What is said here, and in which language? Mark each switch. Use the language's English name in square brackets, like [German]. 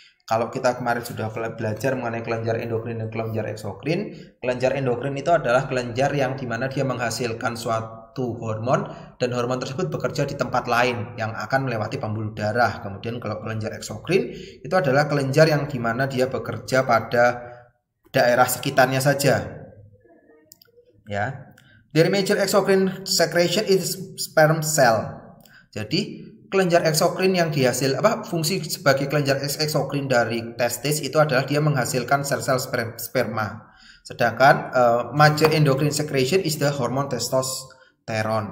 [Indonesian] Kalau kita kemarin sudah belajar mengenai kelenjar endokrin dan kelenjar eksokrin, kelenjar endokrin itu adalah kelenjar yang dimana dia menghasilkan suatu hormon, dan hormon tersebut bekerja di tempat lain yang akan melewati pembuluh darah. Kemudian kalau kelenjar eksokrin itu adalah kelenjar yang dimana dia bekerja pada daerah sekitarnya saja. [English] Ya, their major exocrine secretion is sperm cell. Jadi [Indonesian] kelenjar eksokrin yang dihasil fungsi sebagai kelenjar eksokrin dari testis itu adalah dia menghasilkan sel-sel sperma. [English] Sedangkan major endocrine secretion is the hormone testosterone.